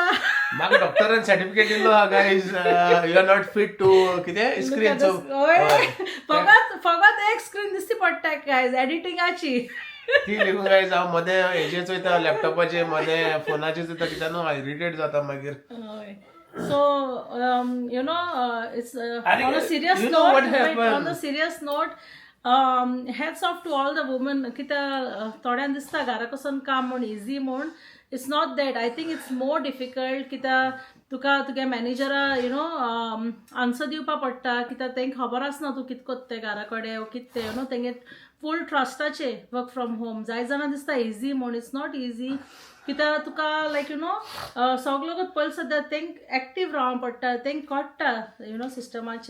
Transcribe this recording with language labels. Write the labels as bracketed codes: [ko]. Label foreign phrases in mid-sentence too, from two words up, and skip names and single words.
[kok] म्हाका डॉक्टरान सर्टिफिकेट दिलो हा गायज [en] you are not fit to [kok] कितें स्क्रीन फकत एक स्क्रीन दिसती पडटा गायज एडिटिंगाची ती लिहून गायज हांव मदें हेजेच वयता लॅपटॉपाचेर मदें फोनाचेर वयता कित्याक न्हू इरिटेट जाता मागीर [en] So, you know, it's on a serious note, heads off to all the women. [kok] Kita thoड्यान दिसता घराक वचोन काम म्हूण इजी म्हूण [en] it's not that I think it's more difficult [kok] कित्याक तुका तुगे मॅनेजरा [en] you know answer [kok] दिवपा पडटा कित्याक तेंक खबर आसना तूं कितें कोत्तें घरा कडेन वो कितें [en] you know [kok] तेंगे फूल ट्रस्टाचे [en] work from home [kok] जाय जाणां दिसता इजी म्हूण [en] it's not easy [kok] कित्याक तुका [en] like you know [kok] सगळो पयलीं सद्या तेंक एक्टीव रावों पडटा तेंक कळटा [en] you know [kok] सिस्टमाचे